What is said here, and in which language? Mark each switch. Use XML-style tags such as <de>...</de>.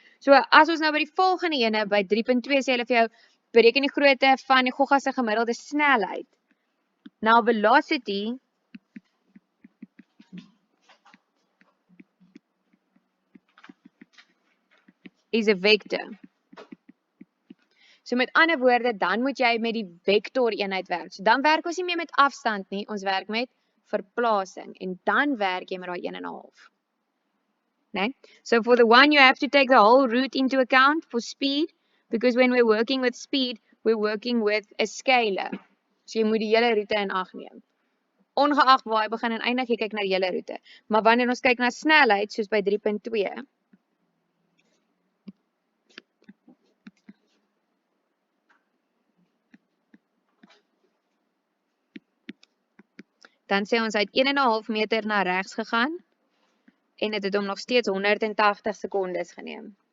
<af>So as ons nou by die volgende ene by 3.2 sê hulle vir jou bereken die grootte van die gogga se gemiddelde snelheid.</af> <en>Now velocity is a vector.</en> <af>So met ander woorde, dan moet jy met die vektor eenheid werk. So dan werk ons nie meer met afstand nie, ons werk met verplasing en dan werk jy met daai 1,5. Nee?</af> <en>So for the one you have to take the whole route into account for speed, because when we're working with speed, we're working with a scalar.</en> <af>So jy moet die hele roete in ag neem. Ongeag waar hy begin en eindig, jy kyk na die hele roete. Maar wanneer ons kyk na snelheid, soos by 3.2, dan sê ons hy het 1,5 meter na regs gegaan en dit het hom nog steeds 180 sekondes geneem.</af>